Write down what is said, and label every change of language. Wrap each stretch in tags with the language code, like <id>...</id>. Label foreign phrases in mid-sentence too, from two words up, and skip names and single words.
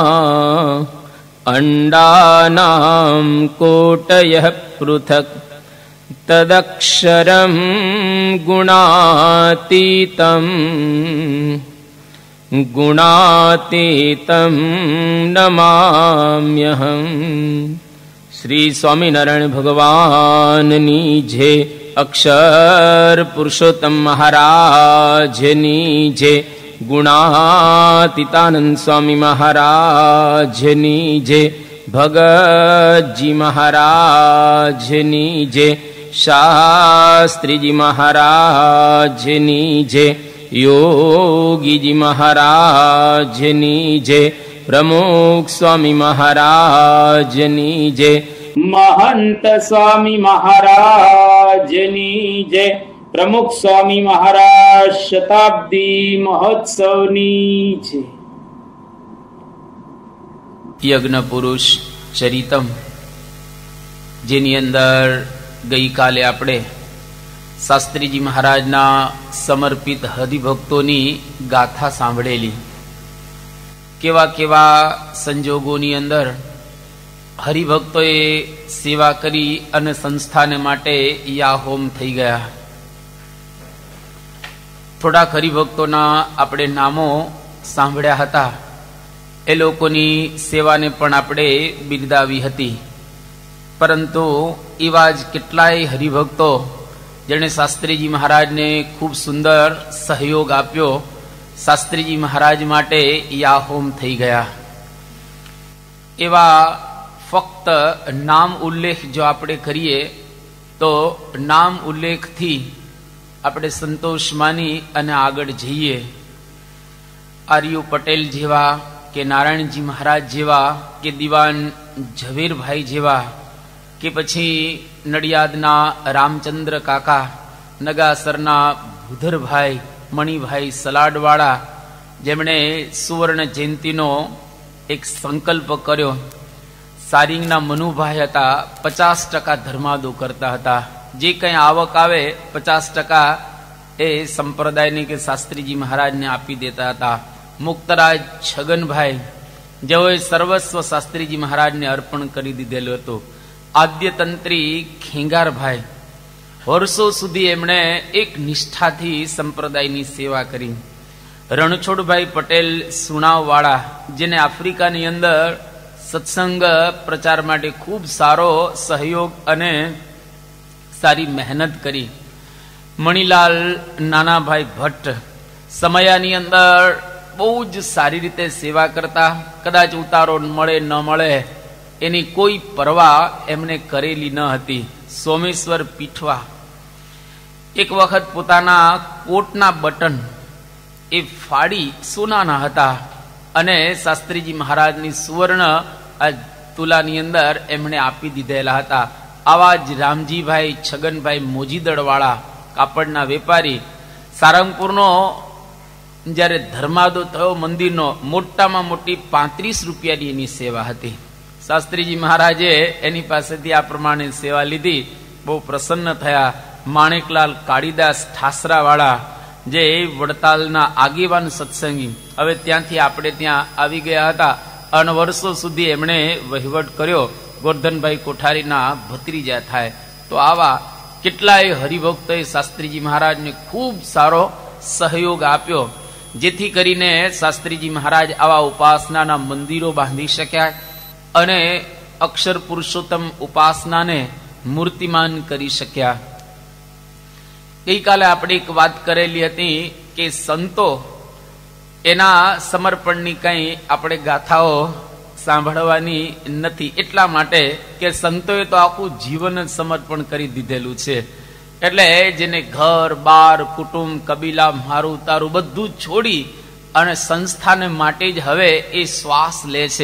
<sa>अंडानां कोटयः पृथक् तदक्षरं गुणातीतं नमाम्यहम्।</sa> <gu>શ્રી સ્વામીનારાયણ ભગવાનની જય। અક્ષર પુરુષોત્તમ મહારાજની જય। ગુણાતીતાનંદ સ્વામી મહારાજની જય। ભગત જી મહારાજની જય। શાસ્ત્રી જી મહારાજની જય। યોગી જી મહારાજની જય। પ્રમુખ સ્વામી મહારાજની જય। મહંત સ્વામી મહારાજની જય। પ્રમુખ સ્વામી મહારાજ શતાબ્દી મહોત્સવની જય। યજ્ઞ પુરુષ ચરિતમ જેની અંદર ગઈ કાલે આપણે શાસ્ત્રીજી મહારાજના સમર્પિત હરિભક્તોની ગાથા સાંભળેલી। કેવા કેવા સંજોગોની અંદર હરિભક્તોએ સેવા કરી અને સંસ્થાને માટે યા હોમ થઈ ગયા। થોડા હરિભક્તોના આપણે નામો સાંભળ્યા હતા। એ લોકોની સેવાને પણ આપણે બિરદાવી હતી। પરંતુ એવા જ કેટલાય હરિભક્તો જેને શાસ્ત્રીજી મહારાજ ને ખૂબ સુંદર સહયોગ આપ્યો। શાસ્ત્રીજી મહારાજ માટે યા હોમ થઈ ગયા। એવા ફક્ત નામ ઉલ્લેખ જો આપણે કરીએ તો નામ ઉલ્લેખ થી આપણે સંતોષ માની અને આગળ જઈએ। આર્યુ પટેલ જેવા કે નારાયણજી મહારાજ જેવા કે દીવાન ઝવેરભાઈ જેવા કે પછી નડિયાદના રામચંદ્ર કાકા, નગાસરના ભૂધરભાઈ, મણિભાઈ સલાડવાડા જેમણે સુવર્ણ જયંતીનો એક સંકલ્પ કર્યો। સારિંગના મનુભાઈ હતા 50% ધર્માદો કરતા હતા। જે કઈ આવક આવે 50% એ સંપ્રદાયને કે શાસ્ત્રીજી મહારાજ ને આપી દેતા હતા। મુક્તરાજ છગનભાઈ જેઓએ સર્વસ્વ શાસ્ત્રીજી મહારાજ ને અર્પણ કરી દીધેલો હતો। આદ્યતંત્રી ખેંગારભાઈ વર્ષો સુધી એમણે એક નિષ્ઠાથી સંપ્રદાયની સેવા કરી। રણછોડભાઈ પટેલ સુણાવવાડા જેને આફ્રિકાની અંદર સત્સંગ પ્રચાર માટે ખૂબ સારો સહયોગ અને સારી મહેનત કરી। મણિલાલ નાનાભાઈ ભટ્ટ સમયાની અંદર બહુ જ સારી રીતે સેવા કરતા। કદાચ ઉતારો મળે ન મળે એની કોઈ પરવાહ એમને કરેલી ન હતી। સોમેશ્વર પીઠવા એક વખત પોતાના કોટના બટન એ ફાડી સોનાના હતા અને શાસ્ત્રીજી મહારાજની સુવર્ણ આ તુલાની અંદર એમણે આપી દીધેલા હતા। આવા જ રામજીભાઈ છગનભાઈ મોજીદડવાડા કાપડના વેપારી સારંગપુરનો જ્યારે ધર્માદો થયો મંદિરનો મોટામાં મોટી 35 રૂપિયાની એની સેવા હતી। શાસ્ત્રીજી મહારાજે એની પાસેથી આ પ્રમાણે સેવા લીધી। બહુ પ્રસન્ન થયા। માણિકલાલ કાળીદાસ ઠાસરાવાડા જે વડતાલના આગેવાન સત્સંગી હવે ત્યાંથી આપણે ત્યાં આવી ગયા હતા અને વર્ષો સુધી એમણે વહીવટ કર્યો। ગોવર્ધનભાઈ કોઠારીના ભત્રીજા થાય। તો આવા કેટલાય હરિભક્તોએ શાસ્ત્રીજી મહારાજને ખૂબ સારો સહયોગ આપ્યો જેથી કરીને શાસ્ત્રીજી મહારાજ આવા ઉપાસનાના મંદિરો બાંધી શક્યા અને અક્ષર પુરુષોત્તમ ઉપાસના ને મૂર્તિમાન કરી શક્યા। ગઈકાલે આપણે એક વાત કરેલી હતી કે સંતો એના સમર્પણની કંઈ આપણે ગાથાઓ સાંભળવાની નથી, એટલા માટે કે સંતોએ તો આખું જીવન જ સમર્પણ કરી દીધેલું છે. એટલે જેને ઘર બાર કુટુંબ કબીલા મારું તારું બધું છોડી અને સંસ્થાને માટે જ હવે એ શ્વાસ લે છે.</gu>